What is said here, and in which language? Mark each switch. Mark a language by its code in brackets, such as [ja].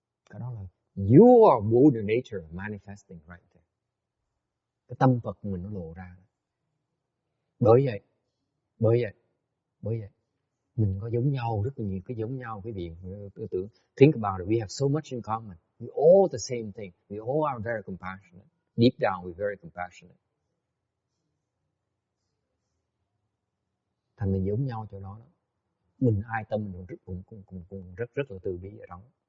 [vi] Cái đó là [en] your Buddha nature manifesting right there. [vi] Cái tâm Phật của mình nó lộ ra. Bởi vậy, Mình có giống nhau, rất là nhiều cái giống nhau quý vị. [en] Tưởng think about it, we have so much in common. We all the same thing. We all are very compassionate. Deep down we're very compassionate. [vi] Thành mình giống nhau chỗ đó đó. Mình ai tâm mình cũng rất là từ bi ở đó.